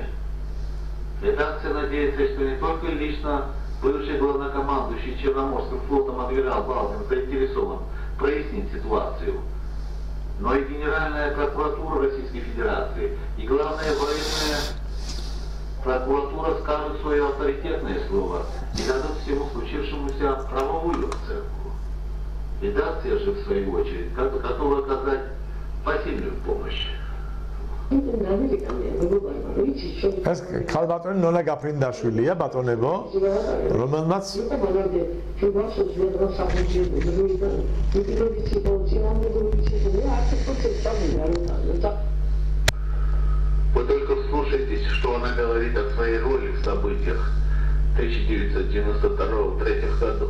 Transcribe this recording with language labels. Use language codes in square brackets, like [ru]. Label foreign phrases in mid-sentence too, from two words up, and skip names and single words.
[ru] Редакция надеется, что не только лично бывший главнокомандующий Черноморским флотом адмирал Балкин заинтересован прояснить ситуацию, но и Генеральная прокуратура Российской Федерации и главная военная прокуратура скажут свое авторитетное слово и дадут всему случившемуся правовую оценку. Редакция же, в свою очередь, готова оказать посильную помощь. [ka] ეს ქალბატონი ნონა გაფრინდაშვილია, ბატონებო, რომელმაც [ru] Вы только вслушайтесь, что она говорит о своей роли в событиях 1992-3 годов.